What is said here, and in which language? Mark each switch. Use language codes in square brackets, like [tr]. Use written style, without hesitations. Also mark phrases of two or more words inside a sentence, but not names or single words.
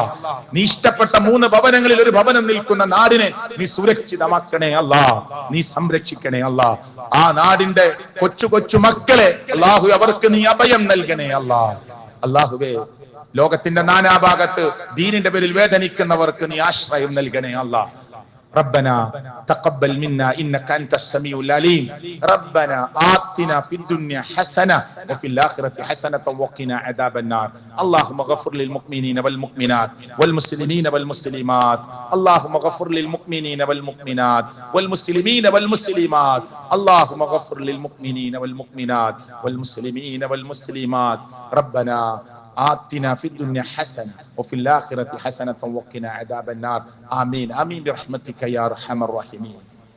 [ml] നീ ഇഷ്ടപ്പെട്ട 3 ഭവനങ്ങളിൽ ഒരു ഭവനം നിൽക്കുന്ന നാടിനെ നീ സുരക്ഷിതമാക്കണേ അല്ലാഹ്, നീ സംരക്ഷിക്കണേ അല്ലാഹ്. ആ നാടിന്റെ കൊച്ചു കൊച്ചു മക്കളെ അല്ലാഹു അവർക്ക് നീ അഭയം നൽകണേ അല്ലാഹ്. അല്ലാഹുവേ, ലോകത്തിന്റെ നാനാഭാഗത്ത് ദീനിന്റെ പേരിൽ വേദനിക്കുന്നവർക്ക് നീ ആശ്രയം നൽകണേ അല്ലാഹ്. [ar] ربنا تقبل منا إنك أنت السميع العليم ربنا آتنا في الدنيا حسنة وفي الآخرة حسنة وقنا عذاب النار اللهم غفر للمؤمنين والمؤمنات والمسلمين والمسلمات اللهم غفر للمؤمنين والمؤمنات والمسلمين والمسلمات اللهم غفر للمؤمنين والمؤمنات والمسلمين والمسلمات ربنا آتنا في الدنيا حسنة وفي الآخرة حسنة وقنا عذاب النار آمين آمين برحمتك يا أرحم الراحمين.